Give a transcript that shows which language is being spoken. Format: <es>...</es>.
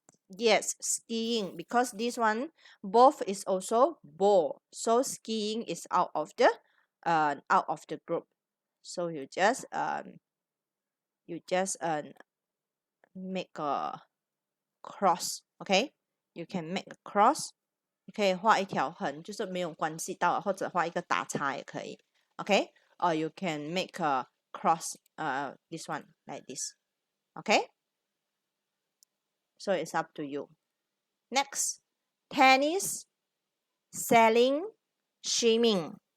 <en>Yes, skiing, because this one both is also ball. So skiing is out of the group. So you just make a cross. Okay, you can make a cross.</en> <zh>你可以画一条横，就是没有关系到，或者画一个打叉也可以。</zh> <en>Okay, or you can make a cross. This one like this. Okay, so it's up to you. Next, tennis, sailing, swimming.</en>